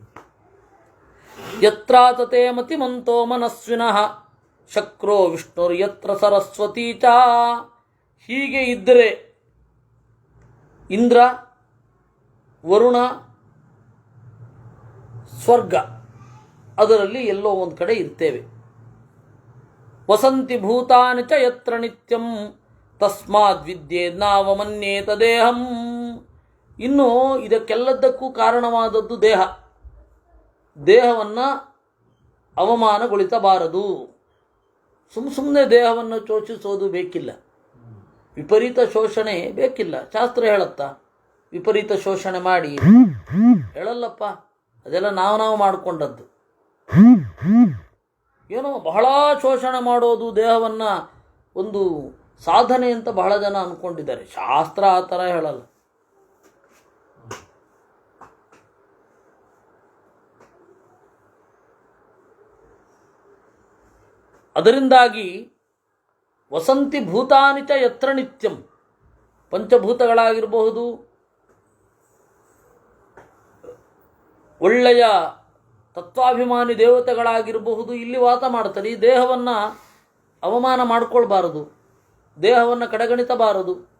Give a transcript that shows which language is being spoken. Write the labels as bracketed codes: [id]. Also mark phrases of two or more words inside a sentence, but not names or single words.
[sa] ಯತ್ರಾತತೆ ಮತಿಮಂತೋ ಮನಸ್ವಿನಃ ಶಕ್ರೋ ವಿಷ್ಣುರ್ ಯತ್ರ ಸರಸ್ವತೀ ಚ. [kn] ಹೀಗೆ ಇದ್ದರೆ ಇಂದ್ರ, ವರುಣ, ಸ್ವರ್ಗ ಅದರಲ್ಲಿ ಎಲ್ಲೋ ಒಂದು ಕಡೆ ಇರ್ತೇವೆ. [sa] ವಸಂತಿ ಭೂತಾನಿ ಚ ಯತ್ರ ನಿತ್ಯಂ ತಸ್ಮಾದ್ ವಿದ್ಯೆ ನಾವಮನ್ಯೇತ ದೇಹಂ. [kn] ಇನ್ನು ಇದಕ್ಕೆಲ್ಲದಕ್ಕೂ ಕಾರಣವಾದದ್ದು ದೇಹ. ದೇಹವನ್ನು ಅವಮಾನಗೊಳಿಸಬಾರದು. ಸುಮ್ಮನೆ ದೇಹವನ್ನು ಶೋಷಿಸೋದು ಬೇಕಿಲ್ಲ. ವಿಪರೀತ ಶೋಷಣೆ ಬೇಕಿಲ್ಲ. ಶಾಸ್ತ್ರ ಹೇಳುತ್ತಾ ವಿಪರೀತ ಶೋಷಣೆ ಮಾಡಿ? ಹೇಳಲ್ಲಪ್ಪ. ಅದೆಲ್ಲ ನಾವು ಮಾಡಿಕೊಂಡದ್ದು. ಏನೋ ಬಹಳ ಶೋಷಣೆ ಮಾಡೋದು ದೇಹವನ್ನು ಒಂದು ಸಾಧನೆ ಅಂತ ಬಹಳ ಜನ ಅಂದ್ಕೊಂಡಿದ್ದಾರೆ. ಶಾಸ್ತ್ರ ಆ ಥರ ಹೇಳಲ್ಲ. ಅದರಿಂದಾಗಿ [sa] ವಸಂತಿ ಭೂತಾನಿ ಚ ಯತ್ರ ನಿತ್ಯಂ. [kn] ಪಂಚಭೂತಗಳಾಗಿರಬಹುದು, ಒಳ್ಳೆಯ ತತ್ವಾಭಿಮಾನಿ ದೇವತೆಗಳಾಗಿರಬಹುದು, ಇಲ್ಲಿ ವಾಸ ಮಾಡ್ತಾರೆ. ಈ ದೇಹವನ್ನು ಅವಮಾನ ಮಾಡಿಕೊಳ್ಬಾರದು, ದೇಹವನ್ನು ಕಡೆಗಣಿಸಬಾರದು.